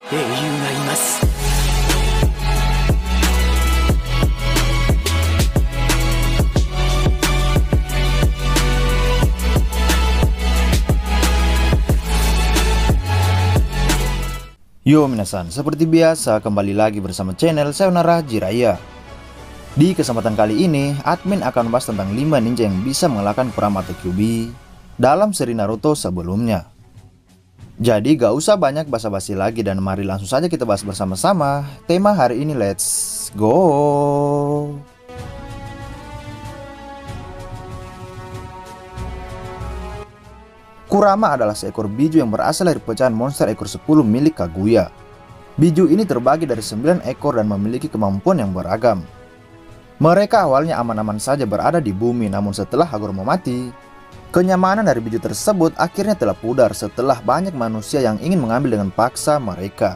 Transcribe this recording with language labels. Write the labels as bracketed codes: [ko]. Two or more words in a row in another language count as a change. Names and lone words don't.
[ja] 英雄がいます。よ皆さん, [id] seperti biasa kembali lagi bersama channel Sayonara Jiraiya. Di kesempatan kali ini, admin akan membahas tentang 5 ninja yang bisa mengalahkan Kurama atau Kyuubi dalam seri Naruto sebelumnya. Jadi gak usah banyak basa-basi lagi dan mari langsung saja kita bahas bersama-sama tema hari ini, [en] let's go! [id] Kurama adalah seekor biju yang berasal dari pecahan monster ekor 10 milik Kaguya. Biju ini terbagi dari 9 ekor dan memiliki kemampuan yang beragam. Mereka awalnya aman-aman saja berada di bumi, namun setelah Hagoromo mati, kenyamanan dari biju tersebut akhirnya telah pudar setelah banyak manusia yang ingin mengambil dengan paksa mereka.